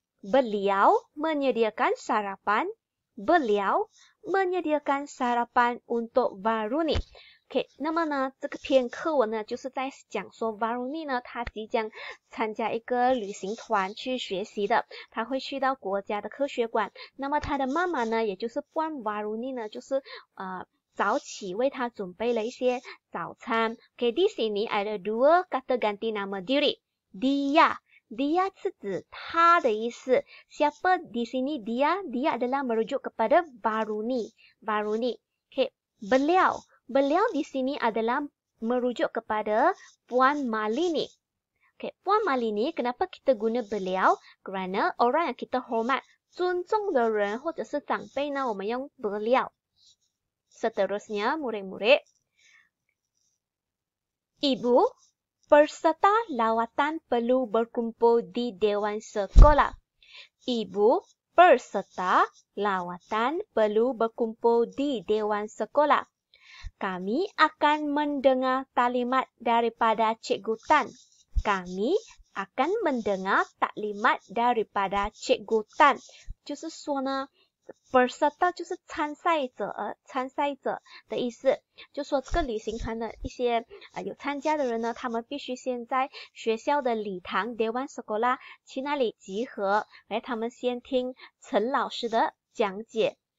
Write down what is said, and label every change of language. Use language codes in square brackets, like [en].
[ms] Beliau menyediakan sarapan. Beliau menyediakan sarapan untuk Varuni. [zh] OK， 那么呢，这个篇课文呢，就是在讲说 Varuni 呢，他即将参加一个旅行团去学习的，他会去到国家的科学馆。那么他的妈妈呢，也就是 Puan Varuni 呢，就是早起为他准备了一些早餐。 [ms] OK， di sini ada dua kata ganti nama diri. Dia [zh] 是指他的意思。 [ms] Siapa di sini dia? Dia adalah merujuk kepada Varuni. OK， Beliau di sini adalah merujuk kepada Puan Malini. Okay, Puan Malini, kenapa kita guna beliau? Kerana orang yang kita hormat, [zh] 尊重的人或者是长辈呢，我们用 [ms] beliau. Seterusnya, murid-murid. Ibu, peserta lawatan perlu berkumpul di Dewan Sekolah. Ibu, peserta lawatan perlu berkumpul di Dewan Sekolah. Kami akan mendengar taklimat daripada Cikgu Tan. Kami akan mendengar taklimat daripada Cikgu Tan. [zh] 就是说呢，peserta 就是参赛者的意思。就说这个旅行团的一些有参加的人呢，他们必须先在学校的礼堂 Dewan Sekolah 去那里集合，而他们先听陈老师的讲解。